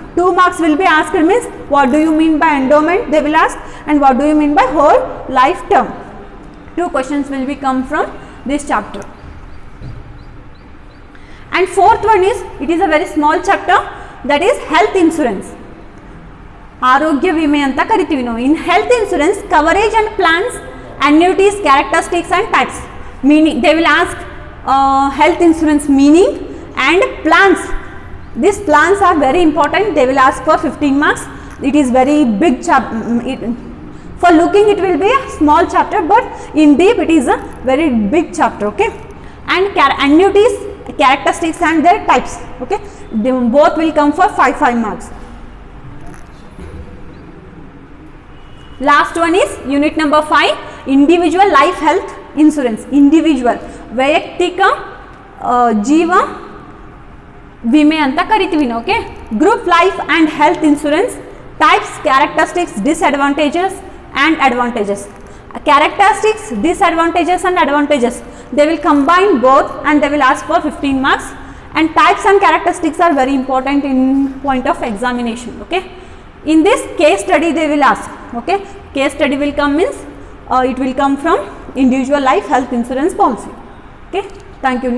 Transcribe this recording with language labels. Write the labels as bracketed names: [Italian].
[English] 2 marks will be asked, means what do you mean by endowment they will ask, and what do you mean by whole life term. 2 questions will be come from this chapter. And 4th one is, it is a very small chapter, that is health insurance. [Kannada] ಆರೋಗ್ಯ ವಿಮೆ ಅಂತ ಕರಿತೀವಿ ನಾವು. [English] In health insurance coverage and plans, annuities, characteristics and types. Meaning they will ask health insurance meaning and plans. These plans are very important. They will ask for 15 marks. It is very big chapter. For looking it will be a small chapter, but in deep it is a very big chapter. Okay, and annuities, characteristics and their types. Okay, they both will come for 5 marks. Last one is unit number 5, individual life health insurance. [Kannada] Individual ವೈಯಕ್ತಿಕ ಜೀವ ವಿಮೆ ಅಂತ ಕರಿತೀವಿ ನಾವು. [English] Okay, group life and health insurance types, characteristics, disadvantages and advantages. Characteristics, disadvantages and advantages, they will combine both and they will ask for 15 marks. And types and characteristics are very important in point of examination. Okay, in this case study they will ask. Okay, case study will come means it will come from individual life health insurance policy. Okay, thank you.